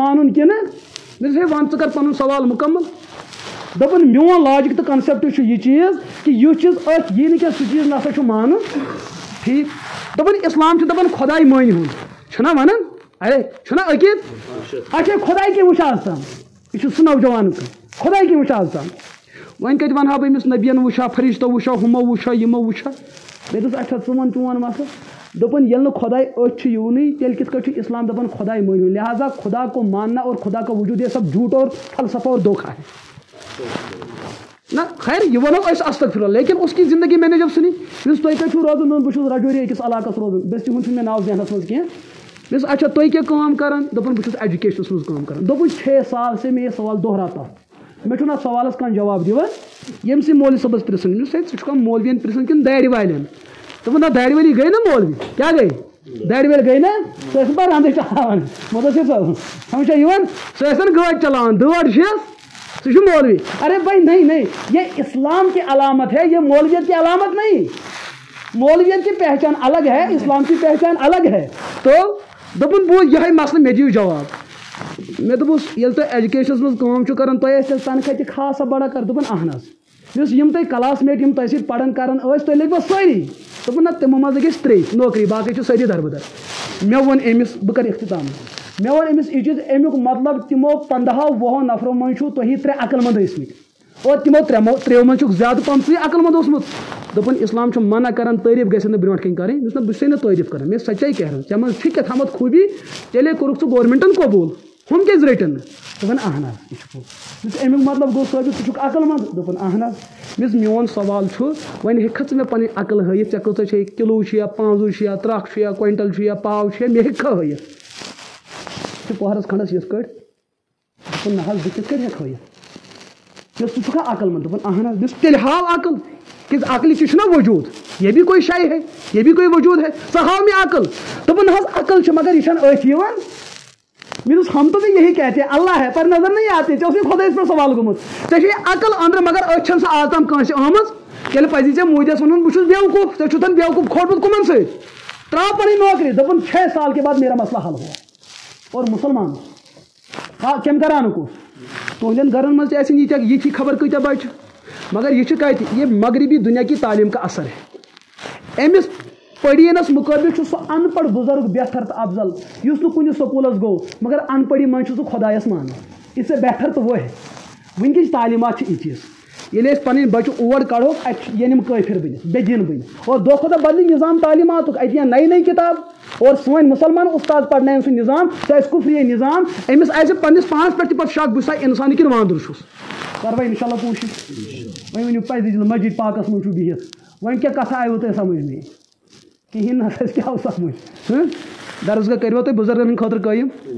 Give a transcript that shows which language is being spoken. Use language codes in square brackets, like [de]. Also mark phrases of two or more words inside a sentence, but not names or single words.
[ks] مانُن کِنہٕ مےٚ دوٚپُس ہے وَن ژٕ کر پَنُن سوال مُکمل دپان میون لاجک تو کنسیپٹ چھُ یہ چیز کہ یہ چیز ات یہ نہ سہ چیز نسا چھُ مانُن ٹھیک دپان اسلام چھُ دپان خداے مٲنۍ ہُن چھُنا ونان ارے چھُنا عقیٖد اچھا خداے کیٛاہ وٕچھ آز تام یہ چھُ سُہ نوجوان خداے کیٛاہ وٕچھ آز تام وۄنۍ کتہِ ونہٕ ہا بہٕ أمِس نبیَن وٕچھا فرشتو وٕچھا ہُمو وٕچھا یِمو وٕچھا مےٚ دوٚپُس اچھا ژٕ وَن چون مسلہٕ دپان ییٚلہِ نہٕ خداے أتھۍ چھُ یِونٕے تیٚلہِ کِتھ کٲٹھۍ چھُ اسلام دپان خداے مٲنۍ ہُن [ur] لہٰذا خدا کو ماننا اور خدا کا وجود یہ سب جھوٹ اور فلسفہ اور دھوکہ ہے [ks] نہ خیر یہ ونو [ar] استغفر اللہ [ur] لیکن اس کی زندگی میں نے جب سنی [ks] بس تھی کتھ روزان بہت رجوری أکِس علاقس روزان بس تہد مے ناو ذہنس مز کی بس اچھا تھی کیا کام کران دپان بہت ایجوکیشنس مز کام کران دپن [ur] 6 سال سے میں یہ سوال دہراتا [ks] مے چھُنہٕ اتھ سوالس کانٛہہ جواب دِوان ییٚمہِ سٕے مولوی صٲبس پرژھان ژٕ چھُکھا مولوین پرژھان کِنہٕ دارِ والٮ۪ن دپان نہ دارِ والی گٔے نا مولوی کیٛاہ گٔے دارِ وٲلۍ گٔے نا سُہ ٲسۍ پتہٕ رنٛدٕ چلاوان مُدثر صٲب سمجھا یِوان سُہ ٲسۍ گٲڑۍ چلاوان دٲڑ چھِس سُہ چھُ مولوی [ur] ارے بھائی نہیں یہ اسلام کی علامت ہے یہ مولویت کی علامت نہیں مولویت کی پہچان الگ ہے اسلام کی پہچان الگ ہے [ks] تو دپن بوٗز یِہے مسلہٕ مےٚ دِیِو جواب مےٚ دوٚپُس ییٚلہِ تُہۍ ایجوکیشنس منٛز کٲم چھِو کران تۄہہِ ٲسۍ تیٚلہِ تنخاہ تہِ خاصا بڑا کر دوٚپُن اہن حظ یُس یِم تۄہہِ کلاس میٹ یِم تۄہہِ سۭتۍ پران کران ٲسۍ تُہۍ لٔگۍوا سٲری دوٚپُن نہ تِمو منٛز لٔگۍ أسۍ 3 نوکری باقٕے چھِ سٲری دربدر مےٚ ووٚن أمِس بہٕ کَرٕ اختتام مےٚ ووٚن أمِس یہِ چیٖز امیُک مطلب تِمو 15-20 نفرو منٛز چھُو تُہی 3 عقل منٛد ٲسمٕتۍ اور تِمو 3 منٛز چھُکھ زیادٕ پَہم ژٕے عقل منٛد اوسمُت دوٚپُن اسلام چھُ منع کران تعریٖف گژھِ نہٕ برونٛٹھ کَنۍ کَرٕنۍ بہٕ چھُس نہٕ تعریٖف کران مےٚ [ur] سچائی کہہ رہا ہوں [ks] ژےٚ منٛز چھِ کیٛاہ تھامَتھ خوٗبی تیٚلے کوٚرُکھ ژٕ گورمنٹن قبوٗل ہُم کیٛازِ رٔٹِن نہٕ دوٚپُن اہن حظ یہِ چھُ پوٚز امیُک مطلب گوٚو ثٲبت ژٕ چھُکھ عقل منٛد دوٚپُن اہن حظ میون سوال چھُ وۄنۍ ہیٚککھا ژٕ مےٚ پنٕنۍ عقل ہٲیِتھ ژےٚ کۭژاہ چھے کِلوٗ چھُ یا پانٛژھ چھُ یا ترٛکھ چھُ یا کویِنٹل چھُ یا پاو چھُ مےٚ ہیٚککھا ہٲیِتھ چھُ پۄہرس کھنڈس یِتھ کٲٹھۍ دوٚپُن نہ حظ بہٕ کِتھ کٔٹھۍ ہیٚکہٕ ہٲیِتھ ژٕ چھُکھا عقل منٛد دوٚپُن اہن حظ تیٚلہِ ہاو عقل کہ عقل کی چھُنا [ur] وجوٗد یہ بھی کوئی شے ہے یہ بھی کوئی وجوٗد ہے [ks] ژٕ ہاو مےٚ عقل دوٚپُن حظ عقل چھِ مگر یہِ چھنہٕ أتھۍ یِوان مےٚ دوٚپُس [ur] ہم تو بھی یہی کہتے ہیں اللہ ہے پر نظر نہیں آتے [ks] ژےٚ اوسُے خۄدایَس پٮ۪ٹھ سوال گوٚمُت ژےٚ چھے عقل أنٛدرٕ مگر أتھۍ چھنہٕ سۄ آز تام کٲنٛسہِ آمٕژ تیٚلہِ پزی ژےٚ موٗدِس وَنُن بہٕ چھُس بیوقوٗف ژےٚ چھُتھ بیوقوٗف کھوٗٹمُت کٕمن سۭتۍ ترٛاو پنٕنۍ نوکری دوٚپُن [ur] 6 سال کے بعد میرا مسئلہ حل ہوا اور مسلمان [ks] کٔمۍ کَران کو تُہنٛدٮ۪ن گرن منٛز تہِ آسن یِتھی خبر کۭتیاہ بچہِ مگر یہ کتہِ [ur] یہ مغربی دنیا کی تعلیم کا اثر ہے [ks] امس پڑینس مقابل چھُ سُہ ان پڑھ بزرگ بہتر تو افضل یُس نہٕ کُنہِ سکوٗلس گوٚو مگر ان پڑھی منٛز چھُ سُہ خۄدایس مانان [ur] اس سے بہتر تو وہ ہے [ks] ونکِچ تعلیمات چھِ یِژھ ییٚلہِ أسۍ پنٕنۍ بچہِ اور کڑوکھ اتہِ یِن یِم کٲفر بٔنِتھ بے دین بٔنِتھ اور دۄہ کھۄتہٕ دۄہ بدلی نظام تعلیماتُک اتہِ یِن نئی نئی کتاب اور سٲنۍ مُسلمان استاد پرناون سُہ نظام سُہ آسہِ کُفری نظام أمِس آسہِ پننِس پانس پٮ۪ٹھ تہِ پتہٕ شک بہٕ چھُسا انسان کِنہٕ وانٛدُر چھُس کروا انشاء اللہ کوٗشِش وۄنۍ ؤنِو پزِ مسجد پاکس منٛز چھُ بِہِتھ وۄنۍ کیٛاہ کتھا آیوٕ تۄہہِ سمجھ مےٚ کِہیٖنۍ نہ سا کیٛاہ آو سمجھ درسگاہ کٔروا تُہۍ بُزرگن ہٕنٛدِ خٲطرٕ قٲیِم